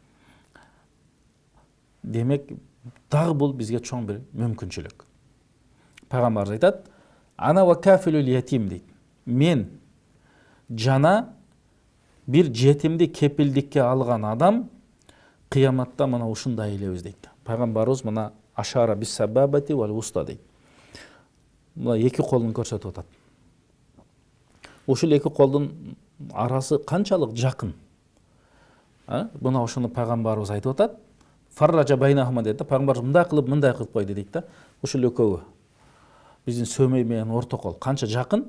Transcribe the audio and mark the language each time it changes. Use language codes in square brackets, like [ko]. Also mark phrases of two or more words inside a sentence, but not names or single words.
[ky] Демек, дагы бул бизге чоң бир мүмкүнчүлүк. Пайгамбар айтат: [ar] "أنا وكافل اليتيم" [ky] дейт. Мен жана бир жетимди кепилдикке алган адам кыяматта мына ушундай элебиз дейт. Пайгамбарыбыз мына [ar] أشار بالسبابة والوسطى [ky] дейт. Мына эки колун көрсөтүп атат. Ушул эки колдун арасы канчалык жакын. Мына ошону пайгамбарыбыз айтып атат. [ar] وفرج بينهما [ky] дейт. Пайгамбарыбыз мындай кылып койду дейт да. Ушул экөөү биздин сөмөй менен орто кол канча жакын.